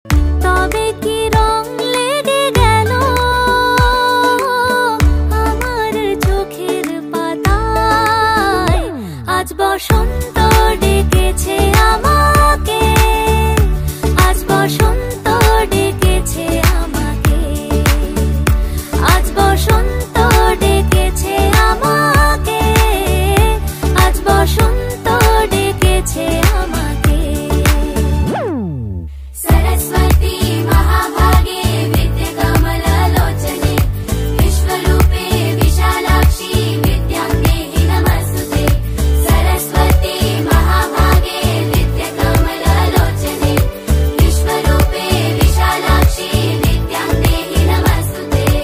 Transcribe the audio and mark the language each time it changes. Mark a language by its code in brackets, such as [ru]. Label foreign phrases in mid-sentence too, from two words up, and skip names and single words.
[bn] তবে কি রং লেগে গেল আমার চোখের পাতায়, আজ বসন্ত ডেকেছে আমাকে, আজ বসন্ত ডেকেছে আমাকে, আজ বসন্ত ডেকেছে আমাকে, আজ বসন্ত ডেকেছে আমাকে। [sa] सरस्वती महाभागे विद्ये कमललोचने विश्वरूपे विशालाक्षी विद्यां देहि नमस्तुते। सरस्वती महाभागे विद्ये कमललोचने विश्वरूपे विशालाक्षी विद्यां देहि नमस्तुते।